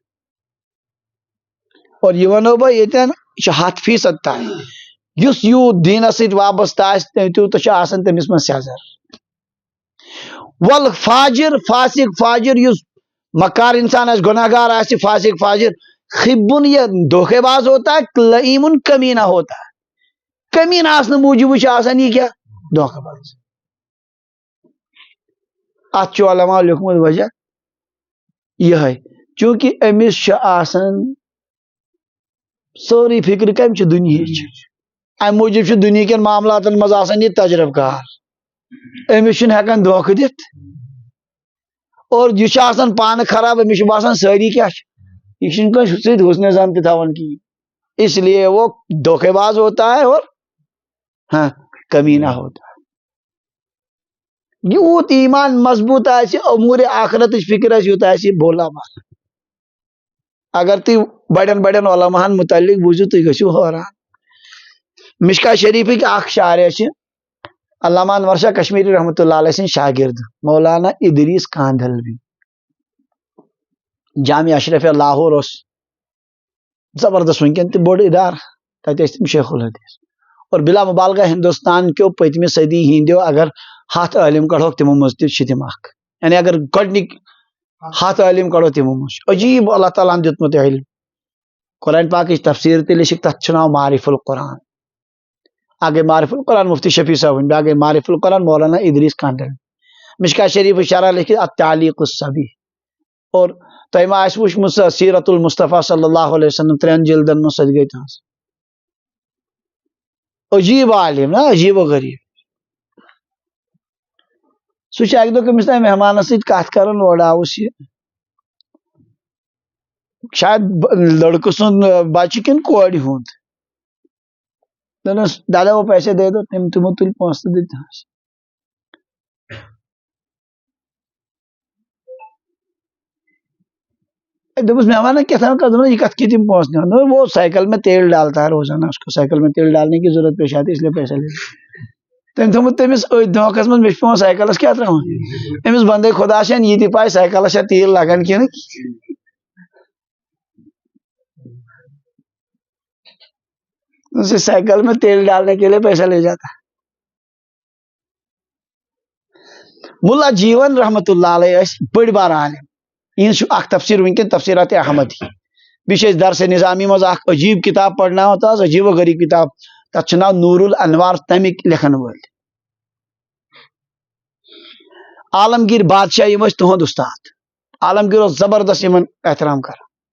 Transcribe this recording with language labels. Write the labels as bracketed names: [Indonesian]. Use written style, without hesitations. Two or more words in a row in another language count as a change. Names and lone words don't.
[Kashmiri] اور یہِ ونو بہٕ ییٚتٮ۪ن یہِ چھُ 100% تام یُس یوٗت دیٖنس سۭتۍ وابستہٕ آسہِ تیوٗتاہ چھُ آسان تٔمِس منٛز سیٚزر ول فاجر فاسق فاجر یُس مکار انسان آسہِ گۄناہ گار آسہِ فاسق فاجر خبن [Urdu] یہ دھوکے باز ہوتا ہے لئیم کمینہ ہوتا ہے [Kashmiri] کمینہ آسنہٕ موٗجوٗب چھُ آسان یہِ کیٛاہ دھوکہٕ باز اتھ چھُ علماء لیوکھمُت وجہ یِہے چوٗنٛکہِ أمِس چھُ آسان سٲرٕے فکر کمہِ چھِ دُنیہٕچ امہِ موٗجوٗب چھُ دُنیا کٮ۪ن معاملاتن منٛز آسان یہِ تجربہٕ کار أمِس چھُنہٕ ہٮ۪کان دھوکہٕ دِتھ اور یہِ چھُ آسان پانہٕ خراب أمِس چھُ باسان سٲری کیٛاہ چھِ یہ چھُنہٕ کٲنٛسہِ سۭتۍ حُسنِ زن تہِ تھاوان کِہیٖنۍ [Urdu] اس لیے وہ دھوکے باز ہوتا ہے اور ہاں کمینہ ہوتا ہے [Kashmiri] یوٗت ایمان مضبوط آسہِ اموٗرِ آخرتٕچ فکر آسہِ یوٗت آسہِ بولا مال اگر تُہۍ بڑٮ۪ن بڑٮ۪ن علماہن متعلق بوٗزِو تُہۍ گٔژھِو حٲران مشکا شریفٕکۍ اکھ شارع چھِ علامہ انور شاہ کشمیری [Arabic] رحمۃ اللہ علیہ [Kashmiri] سٕنٛدۍ شاگرد مولانا ادریس کاندھلوی جامع اشرف لاہور اوس زبردست ونکٮ۪ن تہِ بوٚڑ ادارٕ تتہِ ٲسۍ تِم شیخ الحدیث اور بلا مبالغہ ہندوستان کیو پٔتمہِ صدی ہٕنٛدیو اگر 100 عٲلم کڑہوکھ تِمو منٛز تہِ چھِ تِم اکھ یعنی اگر گۄڈنِکۍ 100 عٲلم کڑو تِمو منٛز چھُ عجیب اللہ تعالیٰ ہن دیُتمُت علم قرآن پاکٕچ تفسیٖر تہِ لیٚچھِکھ تتھ چھُ ناو معارف القرآن اکھ گٔے معارف القرآن مفتی شفیع صٲبٕنۍ بیٛاکھ گٔے معارف القرآن مولانا ادریس کاندھلوی مشکا شریف شرح لیکھِتھ التعلیق الصبی اور تۄہہِ ما آسہِ وٕچھمُت سۄ سیرت المصطفیٰ [Arabic] صلی اللہ علیہ وسلم [Kashmiri] 3 جلدن منٛز سۄ تہِ گٔے تُہنٛز عجیب عالم نا عجیب و غریب سُہ چھُ اکہِ دۄہ کٔمِس تام مہمانس سۭتۍ کتھ کران اورٕ آوُس یہِ شاید لڑکہٕ سُنٛد بچہِ کِنہٕ کورِ ہُنٛد دوٚپنس [Urdu] دادا وہ پیسے دے دو [Kashmiri] تِمو تُلۍ پونٛسہٕ تہٕ دِتۍنَس دوٚپُس مہمانن کیٛاہ تھام دوٚپُن یہ کتھ کی تِم پونٛسہٕ دِوان [Urdu] وہ سائیکل میں تیل ڈالتا ہے روزانہ اس کو سائیکل میں تیل ڈالنے کی ضرورت پیش آتی ہے اس لیے پیسہ لے [Kashmiri] تٔمۍ تھوٚومُت تٔمِس أتھۍ دھوکس منٛز مےٚ چھُ پیوان سائیکلس کیٛاہ تراوُن أمِس بندے خۄدا چھَنہٕ یہِ تہِ پاے سائیکلس چھا تیل لگان کِنہٕ [Urdu] سائیکل میں تیل ڈالنے کے لیے پیسہ لے جاتا ملا جیون [Arabic] رحمت اللہ علیہ [Urdu] ٲسۍ [Kashmiri] بٔڑۍ بار عالم یِہنٛز چھُ اکھ تفسیٖر ونکٮ۪ن تفسیٖرات احمدی بیٚیہِ چھِ أسۍ درسِ نظامی منٛز اکھ عجیب کتاب پرناوان تہٕ حظ عجیب و غریب کتاب تتھ چھُ ناو نور الانوار تمیِکۍ لیکھن وٲلۍ عالمگیر بادشاہ یِم ٲسۍ تُہنٛد اُستاد عالمگیر اوس زبردست یِمن احترام کران